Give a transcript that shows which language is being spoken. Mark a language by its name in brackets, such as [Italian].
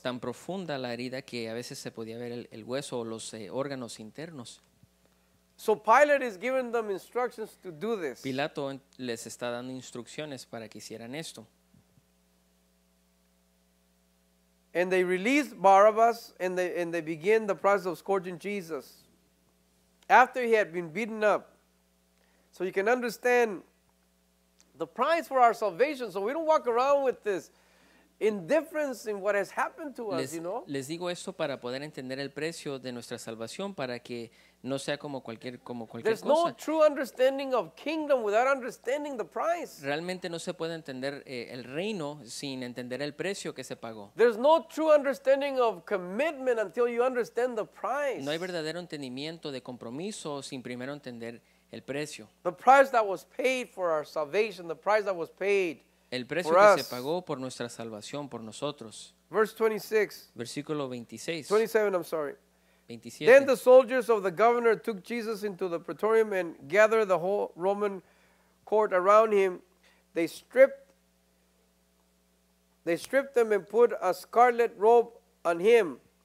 [Spanish] tan profunda la herida que a veces se podía ver el hueso o los órganos internos. [English] So Pilate is giving them instructions to do this. [Spanish] Pilato les está dando instrucciones para que hicieran esto. [English] And they released Barabbas, and they begin the process of scourging Jesus after he had been beaten up. So you can understand the price for our salvation. So we don't walk around with this indifference in what has happened to us, [Spanish] Les digo esto para poder entender el precio de nuestra salvación, para que no sea como cualquier [English] There's no [Spanish] cosa. [English] true understanding of kingdom without understanding the price. [Spanish] Realmente no se puede entender el reino sin entender el precio que se pagó. [English] There's no true understanding of commitment until you understand the price. [Spanish] No hay verdadero entendimiento de compromiso sin primero entender el precio. [English] The price that was paid for our salvation, the price that was paid. [Spanish] El precio [English] For [Spanish] que [English] us. [Spanish] se pagó por nuestra salvación, por nosotros. [English] Verse 26, [Spanish] Versículo 26, [English] 27, I'm sorry. [Spanish] 27. [English] Then the soldiers of the governor took Jesus into the praetorium and gathered the whole Roman court around him. They stripped him and put a scarlet robe on him.